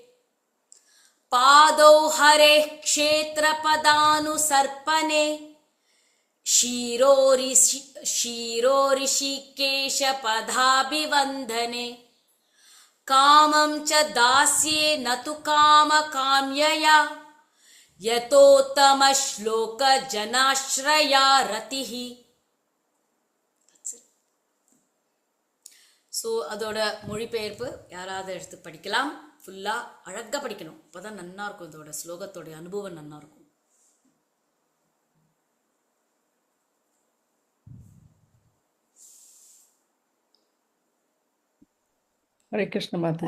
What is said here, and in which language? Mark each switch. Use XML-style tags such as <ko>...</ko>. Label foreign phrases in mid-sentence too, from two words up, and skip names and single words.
<sa>पादौ हरेः क्षेत्रपदानुसर्पणे शिरोऋषिकेशपदाभिवन्दने कामं च दास्ये न तु कामकाम्यया यतोत्तमश्लोकजनाश्रया रतिः.</sa> <ta>ஸோ அதோட மொழிபெயர்ப்பு யாராவது எடுத்து படிக்கலாம். ஃபுல்லாக அழகாக படிக்கணும். அப்போ தான் நன்னா இருக்கும். இதோட ஸ்லோகத்தோடைய அனுபவம் நன்னா இருக்கும். ஹரே கிருஷ்ண மாதாஜி.</ta>